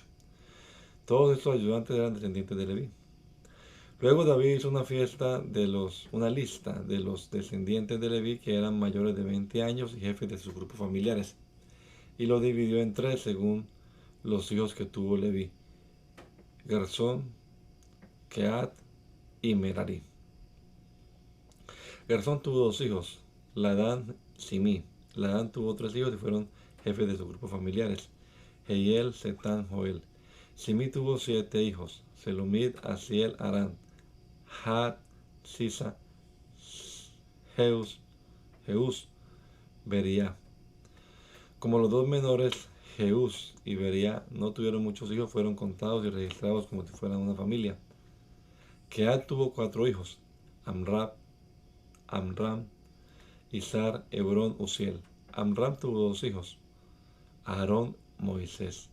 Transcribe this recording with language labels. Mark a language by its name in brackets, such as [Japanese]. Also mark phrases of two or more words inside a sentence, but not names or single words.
[Spanish] Todos estos ayudantes eran descendientes de Leví. Luego David hizo una lista de los descendientes de Leví que eran mayores de 20 años y jefes de sus grupos familiares, y lo dividió en tres según los hijos que tuvo Leví: Gersón, Kehat y Merari. Gersón tuvo dos hijos, Ladán y Simí. Ladán tuvo tres hijos y fueron jefes de sus grupos familiares: Jehiel, Setán, Joel. Simí tuvo 7 hijos: Selomit, Asiel, Arán, Had, Sisa, Jeús, Bería. Como los dos menores, Jeús y Bería, no tuvieron muchos hijos, fueron contados y registrados como si fueran una familia. Kehat tuvo 4 hijos: Amram, Izar, Hebrón, Uziel. Amram tuvo 2 hijos: Aarón, Moisés.